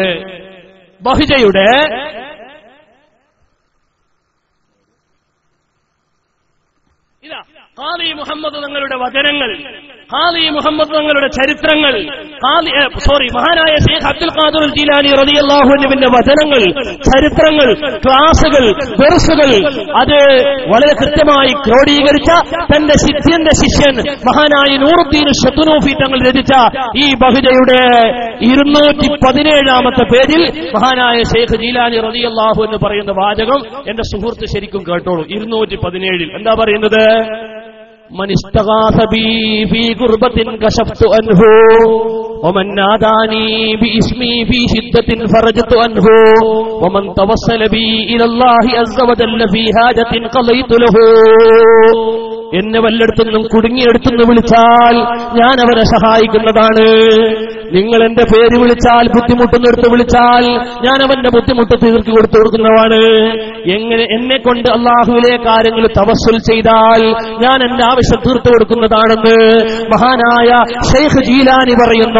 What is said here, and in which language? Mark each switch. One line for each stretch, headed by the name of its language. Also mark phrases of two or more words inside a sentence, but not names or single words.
Malayalam: ബഹ്ജയുടെ ഖാദി മുഹമ്മദ് തങ്ങളുടെ വചനങ്ങൾ, ഖാദി മുഹമ്മദ് തങ്ങളുടെ ചരിത്രങ്ങൾ, മഹാനായ ശൈഖ് അബ്ദുൽ ഖാദിർ ജീലാനി
Arabic: رضي الله عنه
Malayalam: വചനങ്ങൾ, ചരിത്രങ്ങൾ, ക്ലാസുകൾ, ദർസുകൾ അത് വളരെ കൃത്യമായി ക്രോഡീകരിച്ച തന്റെ ശിഷ്യൻ മഹാനായ നൂറുദ്ദീൻ ശതുനൂഫി തങ്ങൾ രചിച്ച ഈ ബഹ്ജയുടെ 217ാമത്തെ പേജിൽ മഹാനായ ശൈഖ് ജീലാനി
Arabic: رضي الله عنه
Malayalam: പറയുന്ന വാചകം എന്റെ സുഹൃത്ത് ശരിക്കും കേട്ടോളൂ. 217 എന്താ പറയുന്നത്?
Arabic: من استغاث بي في قربة كشفت عنه ومن ناداني باسمي في شدة فرجت عنه ومن توسل بي إلى الله عز وجل في حاجة قضيت له.
Malayalam: എന്നെ വല്ലയിടത്തുനിന്നും കുടുങ്ങിയെടുത്തുനിന്ന് വിളിച്ചാൽ ഞാൻ അവരെ സഹായിക്കുന്നതാണ്. നിങ്ങൾ എന്റെ പേര് വിളിച്ചാൽ, ബുദ്ധിമുട്ടുന്നിടത്ത് വിളിച്ചാൽ ഞാൻ അവന്റെ ബുദ്ധിമുട്ട് തീർക്കി കൊടുക്കുന്നതാണ്. എന്നെ കൊണ്ട് അള്ളാഹുവിലെ കാര്യങ്ങൾ തവസ്സുൽ ചെയ്താൽ ഞാൻ എന്റെ ആവശ്യം തീർത്തു കൊടുക്കുന്നതാണെന്ന് മഹാനായ ശൈഖ് ജീലാനി പറയുന്നു.